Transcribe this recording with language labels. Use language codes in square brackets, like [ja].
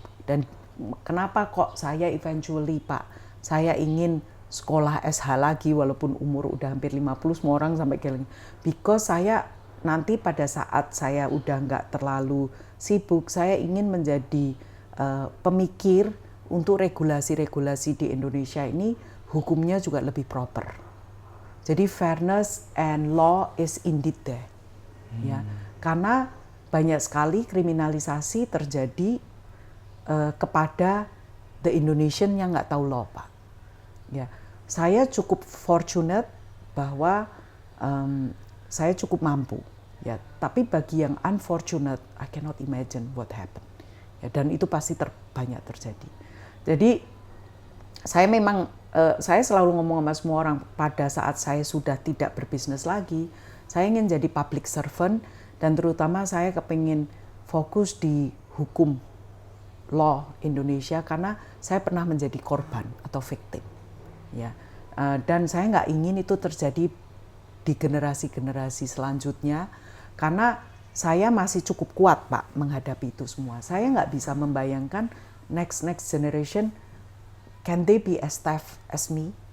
[id] Dan kenapa kok saya eventually Pak, saya ingin sekolah SH lagi walaupun umur udah hampir 50, semua orang sampai keling. [en] Because [id] saya nanti pada saat saya udah nggak terlalu sibuk, saya ingin menjadi pemikir untuk regulasi-regulasi di Indonesia ini, hukumnya juga lebih proper. Jadi [en] fairness and law is indeed there. [id] Ya, karena banyak sekali kriminalisasi terjadi kepada [en] the Indonesian [id] yang nggak tahu law, Pak. Ya, saya cukup fortunate bahwa saya cukup mampu. Ya, tapi bagi yang [en] unfortunate, I cannot imagine what happened. [id] Ya, dan itu pasti banyak terjadi. Jadi saya memang saya selalu ngomong sama semua orang, pada saat saya sudah tidak berbisnis lagi, saya ingin jadi public servant dan terutama saya kepingin fokus di hukum law Indonesia karena saya pernah menjadi korban atau victim. Ya, dan saya nggak ingin itu terjadi di generasi-generasi selanjutnya karena saya masih cukup kuat Pak menghadapi itu semua. Saya nggak bisa membayangkan [en] next generation. Can they be as tough as me?